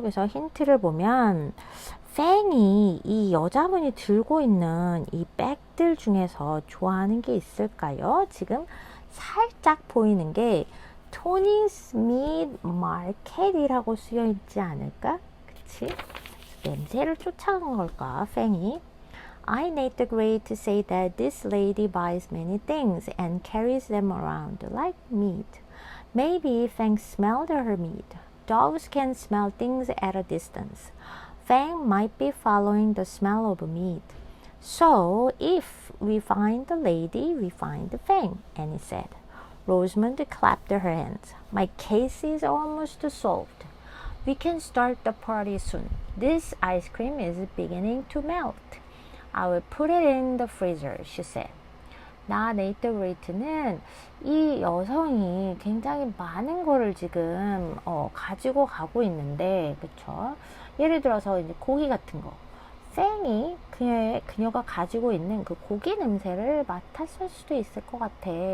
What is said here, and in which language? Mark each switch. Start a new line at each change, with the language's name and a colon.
Korean: 그래서 힌트를 보면 팽이 이 여자분이 들고 있는 이 백들 중에서 좋아하는 게 있을까요? 지금 살짝 보이는 게 토니 스미트 마켓이라고 쓰여 있지 않을까? 그치? 냄새를 쫓아간 걸까, 팽이?
English: I need the grade to say that this lady buys many things and carries them around like meat. Maybe Fang smelled her meat. Dogs can smell things at a distance. Fang might be following the smell of meat. So, if we find the lady, we find Fang, Annie said. Rosamond clapped her hands. My case is almost solved. We can start the party soon. This ice cream is beginning to melt. I will put it in the freezer, she said.
Korean: 나 네이트 그레이트는 이 여성이 굉장히 많은 거를 지금 가지고 가고 있는데, 그쵸? 예를 들어서 이제 고기 같은 거. 팽이 그녀가 가지고 있는 그 고기 냄새를 맡았을 수도 있을 것 같아.